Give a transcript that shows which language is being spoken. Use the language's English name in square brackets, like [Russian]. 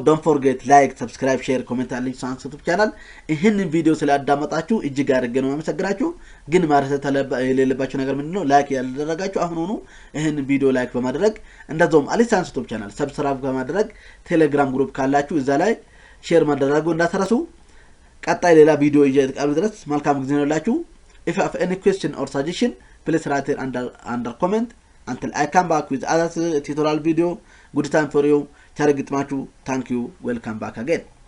[English] Don't forget like, subscribe, share, comment and link on YouTube channel. [Amharic] ይህንን ቪዲዮ ስላዳመጣችሁ እጅግ አድርጌ ነው የማመሰግናችሁ። ግን ማረሰት የሌለባችሁ ነገር ምንድነው? ላይክ ያላደረጋችሁ አሁን ሆኖ ይህንን ቪዲዮ ላይክ በማድረግ እንደዛውም አሊሳን YouTube channel subscribe በማድረግ ቴሌግራም ግሩፕ ካላችሁ እዛ ላይ ሼር ማድረጉ እንዳትረሱ። ቀጣይ ሌላ ቪዲዮ ይዤ ድረስ መልካም ጊዜ ይሁንላችሁ። [English] If you have any question or suggestion, please write it under comment. Until I come back with other tutorial video, good time for you. Thank you. Welcome back again.